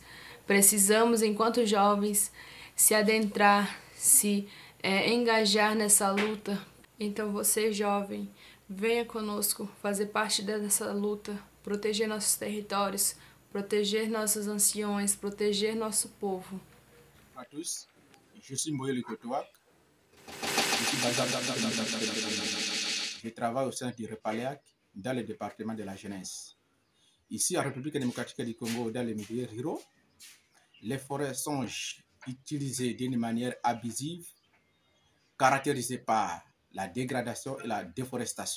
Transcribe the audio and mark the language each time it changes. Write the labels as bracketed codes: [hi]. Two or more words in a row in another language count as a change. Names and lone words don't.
[pt] Precisamos, enquanto jovens, se adentrar, se engajar nessa luta. Então você, jovem, venha conosco fazer parte dessa luta, proteger nossos territórios, proteger nossos anciões, proteger nosso povo. [fr] À tous, je suis Moïse Kotouak. Je travaille au sein du Repalac dans le département de la jeunesse. Ici, en République démocratique du Congo, dans les milieux ruraux, les forêts sont utilisées d'une manière abusive, caractérisée par la dégradation et la déforestation.